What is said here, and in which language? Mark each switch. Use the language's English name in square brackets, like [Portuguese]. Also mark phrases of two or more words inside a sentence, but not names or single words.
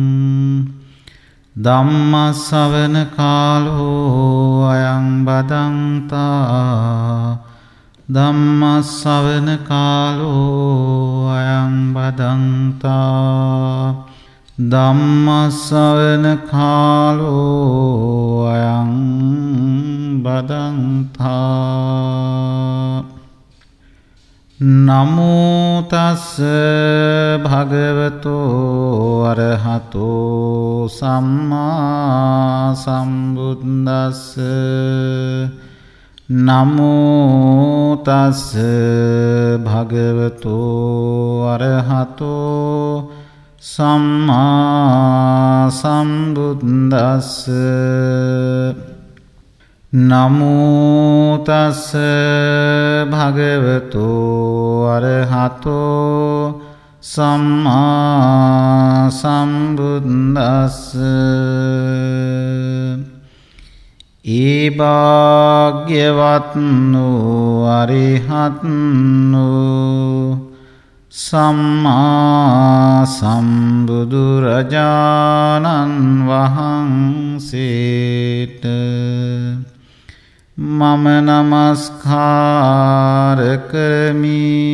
[Pali] ධම්ම ශ්‍රවණ කාලෝ අයං බදන්තා ධම්ම ශ්‍රවණ කාලෝ අයං බදන්තා ධම්ම ශ්‍රවණ කාලෝ අයං බදන්තා. නමෝ තස් භගවතෝ අරහතෝ සම්මා සම්බුද්දස්ස. නමෝ තස් භගවතෝ අරහතෝ සම්මා සම්බුද්දස්ස. නමෝ තස් භගවතෝ අරහතෝ සම්මා සම්බුද්දස්ස. [Sinhala] ඒ භාග්‍යවත් වූ අරිහත් වූ සම්මා සම්බුදුරජාණන් වහන්සේට මම නමස්කාර කරමි.